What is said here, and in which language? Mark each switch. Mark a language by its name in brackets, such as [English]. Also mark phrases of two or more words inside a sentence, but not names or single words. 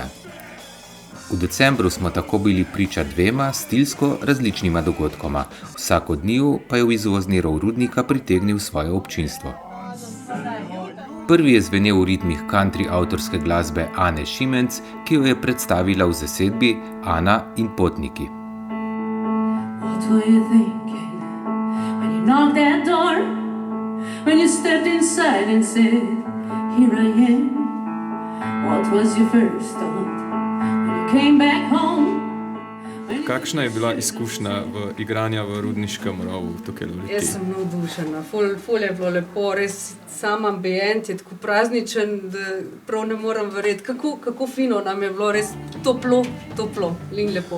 [Slovenian] V decembru smo tako bili priča dvema stilsko različnima dogodkoma, vsak od njiju pa je v izvozni rov Rudnika pritegnil svoje občinstvo. Prvi je zvenel v ritmih country avtorske glasbe Ane Šimenc, ki jo je predstavila v zasedbi Ana in potniki. [English] What were you thinking when you knocked that door? When you stepped inside and said, here I am? What was your first thought when you came back home? [Slovenian] Kakšna je bila izkušnja igranja v Rudniškem rovu tukaj v Litiji? Jaz sem navdušena, ful je bilo lepo, res sam ambient je tako prazničen, da prav ne morem verjeti, kako fino nam je bilo, res toplo in lepo.